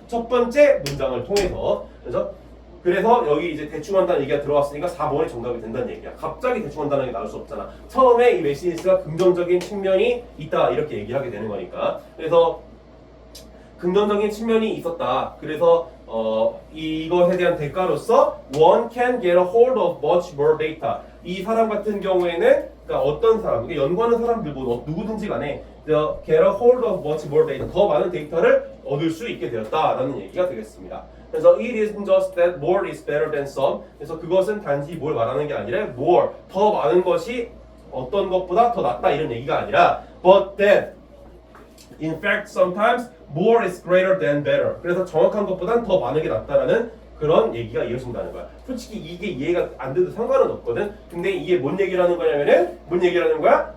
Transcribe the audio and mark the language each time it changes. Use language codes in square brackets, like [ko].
[ko] 첫 번째 문장을 통해서. 그죠? 그래서 여기 이제 대충 한다는 얘기가 들어왔으니까 4번이 정답이 된다는 얘기야. 갑자기 대충 한다는 게 나올 수 없잖아. 처음에 이 메시니스가 긍정적인 측면이 있다 이렇게 얘기하게 되는 거니까. 그래서 긍정적인 측면이 있었다. 그래서 이것에 대한 대가로서 [en] one can get a hold of much more data. [ko] 이 사람 같은 경우에는 그러니까 어떤 사람, 그러니까 연구하는 사람들 뭐 누구든지 간에 [en] get a hold of much more data. [ko] 더 많은 데이터를 얻을 수 있게 되었다라는 얘기가 되겠습니다. 그래서 [en] it isn't just that more is better than some. [ko] 그래서 그것은 단지 뭘 말하는 게 아니라 more, 더 많은 것이 어떤 것보다 더 낫다 이런 얘기가 아니라 [en] but that in fact sometimes more is greater than better. [ko] 그래서 정확한 것보단 더 많은 게 낫다라는 그런 얘기가 이어진다는 거야. 솔직히 이게 이해가 안 돼도 상관은 없거든. 근데 이게 뭔 얘기라는 거냐면은 뭔 얘기라는 거야?